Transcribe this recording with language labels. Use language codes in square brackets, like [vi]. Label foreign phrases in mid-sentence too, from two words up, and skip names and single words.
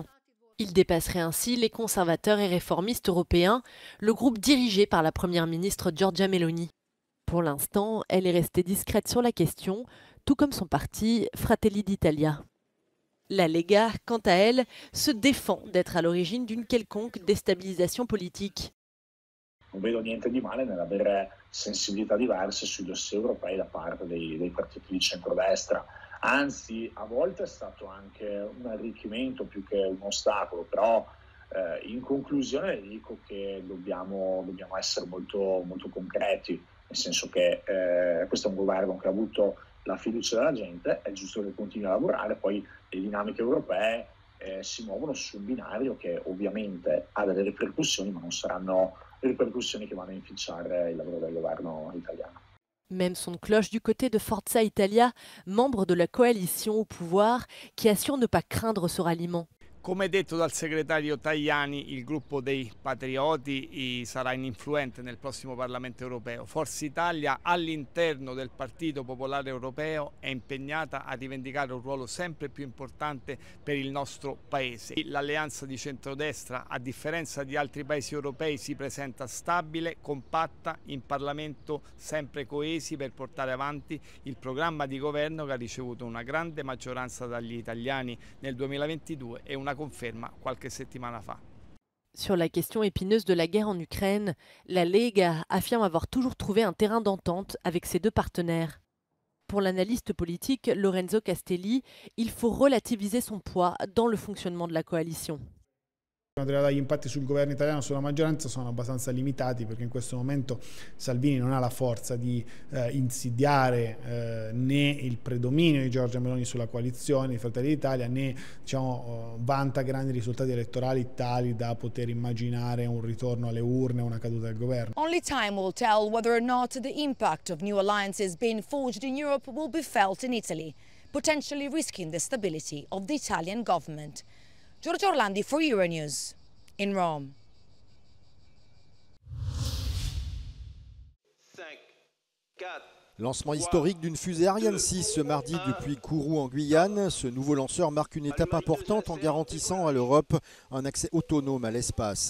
[fr] Il dépasserait ainsi les conservateurs et réformistes européens, le groupe dirigé par la première ministre Giorgia Meloni. Pour l'instant, elle est restée discrète sur la question, tout comme son parti Fratelli d'Italia. La Lega, quant à elle, se défend d'être à l'origine d'une quelconque déstabilisation politique. [it] Non vedo niente di male nell'avere sensibilità diverse sui dossier europei da parte dei partiti di centrodestra. Anzi, a volte è stato anche un arricchimento più che un ostacolo, però in conclusione dico che dobbiamo essere molto, molto concreti, nel senso che questo è un governo che ha avuto la fiducia della gente, è giusto che continui a lavorare, poi le dinamiche europee si muovono su un binario che ovviamente ha delle ripercussioni, ma non saranno ripercussioni che vanno a inficiare il lavoro del governo italiano. [fr] Même son de cloche du côté de Forza Italia, membre de la coalition au pouvoir, qui assure ne pas craindre ce ralliement. [it] Come detto dal segretario Tajani, il gruppo dei Patrioti sarà ininfluente nel prossimo Parlamento europeo. Forza Italia all'interno del Partito Popolare Europeo è impegnata a rivendicare un ruolo sempre più importante per il nostro Paese. L'alleanza di centrodestra, a differenza di altri paesi europei, si presenta stabile, compatta, in Parlamento sempre coesi per portare avanti il programma di governo che ha ricevuto una grande maggioranza dagli italiani nel 2022 e una conferma qualche settimana fa. [fr] Sur la question épineuse de la guerre en Ukraine, la Lega affirme avoir toujours trouvé un terrain d'entente avec ses deux partenaires. Pour l'analyste politique Lorenzo Castelli, il faut relativiser son poids dans le fonctionnement de la coalition. [it] Gli impatti sul governo italiano, sulla maggioranza, sono abbastanza limitati, perché in questo momento Salvini non ha la forza di insidiare né il predominio di Giorgia Meloni sulla coalizione di Fratelli d'Italia, né vanta grandi risultati elettorali tali da poter immaginare un ritorno alle urne o una caduta del governo. [en] Only time will tell whether or not the impact of new alliances being forged in Europe will be felt in Italy, potentially risking the stability of the Italian government. Giorgio Orlandi for Euronews in Rome. [fr] Lancement historique d'une fusée Ariane 6 ce mardi depuis Kourou en Guyane. Ce nouveau lanceur marque une étape importante en garantissant à l'Europe un accès autonome à l'espace.